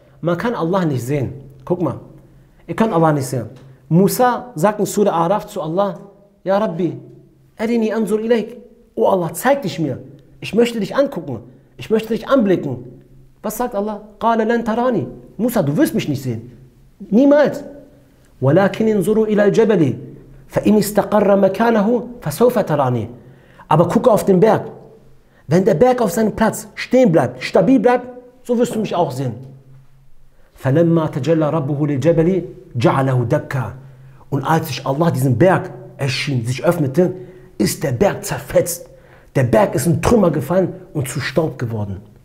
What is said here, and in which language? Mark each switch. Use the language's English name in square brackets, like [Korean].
[German] Man kann Allah nicht sehen. Guck mal, ihr könnt Allah nicht sehen. Musa sagt in Surah Araf zu Allah, [Arabic] Ja Rabbi, Arini anzur ilayk. [German] Oh Allah, zeig dich mir. Ich möchte dich angucken. Ich möchte dich anblicken. Was sagt Allah? [Arabic] Qala lan tarani. [German] Musa, du wirst mich nicht sehen. Niemals. [Arabic] ولكن انظروا إلى الجبل فإن استقر مكانه فسوف تراني. [German] Aber gucke auf den Berg. Wenn der Berg auf seinem Platz stehen bleibt, stabil bleibt, so wirst du mich auch sehen. [Arabic] فَلَمَّا تَجَلَّى رَبُّهُ لِلْجَبَلِ جَعَلَهُ دَكَّا. [German] Und als sich Allah diesen Berg erschien, sich öffnete, ist der Berg zerfetzt. Der Berg ist in Trümmer gefallen und zu Staub geworden.